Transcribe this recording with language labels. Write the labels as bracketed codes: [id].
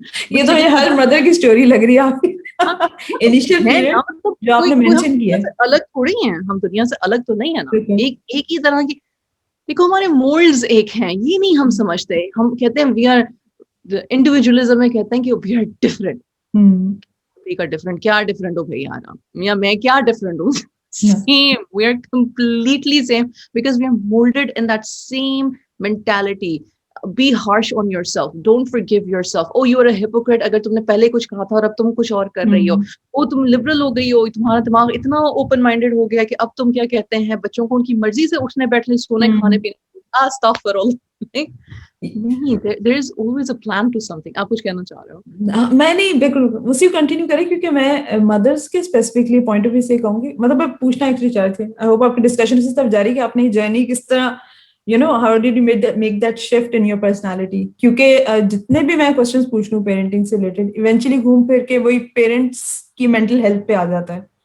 [ur] یہ تو her mother کی اسٹوری لگ رہی ہے آپ کی. انیشیل پیریڈ جو آپ نے مینشن کیا ہے, الگ تھوڑی ہیں ہم, دنیا سے الگ تو نہیں ہے نا, ایک ہی طرح کی. دیکھو ہمارے مولڈز ایک ہیں, یہ نہیں ہم سمجھتے. ہم کہتے ہیں وی آر انڈیویجولزم میں کہتے ہیں کہ [en] We are different. [ur] کا ڈفرنٹ کیا ڈفرنٹ ہو بھائی یار, یا میں کیا ڈفرنٹ ہوں, [en] same, we are completely same because we are molded in that same mentality. Be harsh on yourself, don't forgive yourself. Oh, you are a hypocrite [ur] اگر تم نے پہلے کچھ کہا تھا اور اب تم کچھ اور کر رہی ہو. او تم لبرل ہو گئی ہو, تمہارا دماغ اتنا اوپن مائنڈیڈ ہو گیا کہ اب تم کیا کہتے ہیں بچوں کو ان کی مرضی سے اٹھنے بیٹھنے سونے کھانے پینے. نہیں, [en] there is always a plan to something. [ur] آپ کچھ کہنا چاہ رہے ہو؟ میں نہیں, بالکل اسی کنٹینیو کریں, کیونکہ میں مدرس کے اسپیسیفکلی پوائنٹ آف ویو سے کہوں گی. مطلب آپ پوچھنا ایکچولی چاہ رہے تھے, آئی ہوپ آپ کی ڈسکشن اسی طرف جاری کہ آپ نے جرنی کس طرح, [en] how did you make that shift in your personality. [ur] کیونکہ جتنے بھی میں کوشچنس پوچھ لوں پیرنٹنگ سے ریلیٹڈ, ایونچولی گھوم پھر کے وہی پیرنٹس کی مینٹل ہیلتھ پہ آ جاتا ہے.